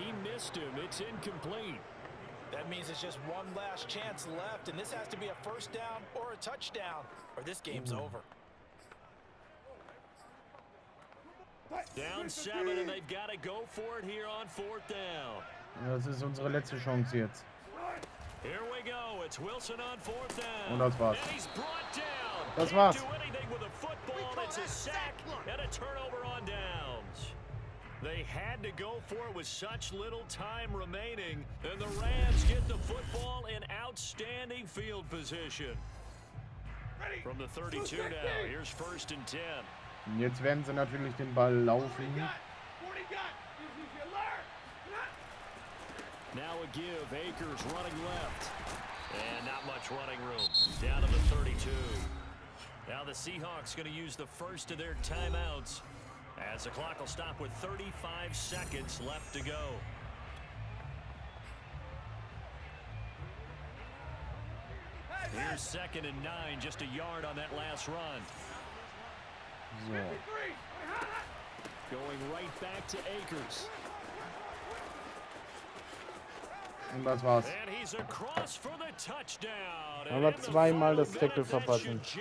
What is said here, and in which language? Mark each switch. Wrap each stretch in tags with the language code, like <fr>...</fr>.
<en>He missed him. It's incomplete. That means it's just one last chance left, and this has to be a first down or a touchdown, or this game's over. Down 7, and they've got to go for it here on 4th down.</en> <de>Das ist unsere letzte Chance jetzt.</de> <en>Here we go. It's Wilson on 4th down.</en> <de>Und das war's.</de> <en>And he's brought down.</en> <de>Das war's.</de> <en>Can't do anything with a football. It's a sack and a turnover on downs. They had to go for it with such little time remaining, and the Rams get the football in outstanding field position. From the 32 now, here's 1st and 10.</en> <de>Jetzt werden sie natürlich den Ball laufen.</de> <en>Now a give, Akers running left. And not much running room. Down to the 32. Now the Seahawks going to use the first of their timeouts, as the clock will stop with 35 seconds left to go. Here's 2nd and 9, just a yard on that last run. So. Going right back to Akers.</en> <de>Und das war's.</de> <en>And he's across for the touchdown.</en> <de>Aber zweimal das Tackle verpassen.</de>